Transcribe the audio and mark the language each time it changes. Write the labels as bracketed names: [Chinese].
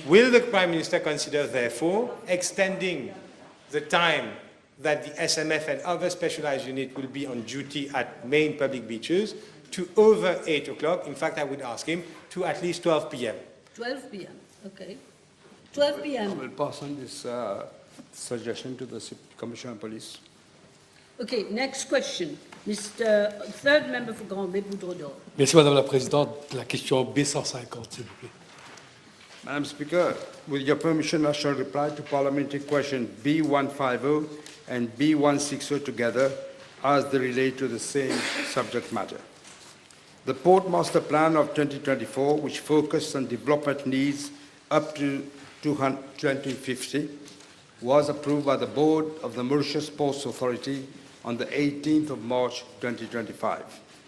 [English] Will the Prime Minister consider, therefore, extending the time that the SMF and other specialized units will be on duty at main public beaches to over 8 o'clock? In fact, I would ask him to at least 12 p.m. 12 p.m., okay. 12 I p.m. will pass on this suggestion to the Commissioner of Police. Okay, next question. Mr. Third member for Granby-Boudredon. [French] Merci, Madame la Présidente. La question B150, s'il vous plaît. [English] Madam Speaker, with your permission, I shall reply to parliamentary question B150 and B160 together as they relate to the same subject matter. The Port Master Plan of 2024, which focused on development needs up to 2050, was approved by the Board of the Mauritius Ports Authority on the 18th of March 2025.